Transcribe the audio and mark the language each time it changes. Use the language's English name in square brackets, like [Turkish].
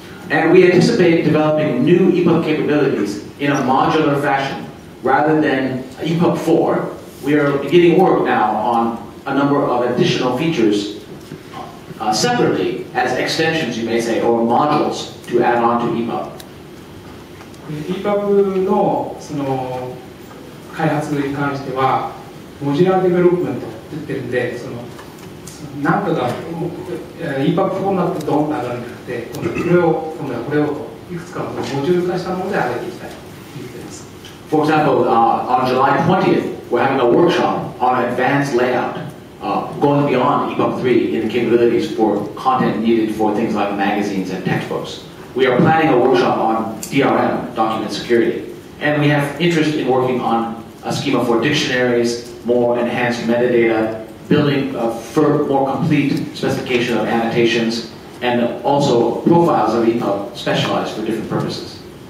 [English] And we anticipate developing new EPUB capabilities in a modular fashion. Rather than EPUB 4, we are beginning work now on a number of additional features separately as extensions, you may say, or modules to add on to EPUB. [Japanese] EPUB のその開発に関しては、モジュラーデベロップメントって言ってるんで、なんかが EPUB4 になってドンと上がるんじゃなくて、今度はこれをといくつかのモジュール化したもので上げていきたいと言っています。 [English] For example, on July 20th, we're having a workshop on advanced layout, going beyond EPUB 3 in the capabilities for content needed for things like magazines and textbooks. We are planning a workshop on DRM, document security, and we have interest in working on a schema for dictionaries, more enhanced metadata, building a more complete specification of annotations, and also profiles of EPUB specialized for different purposes.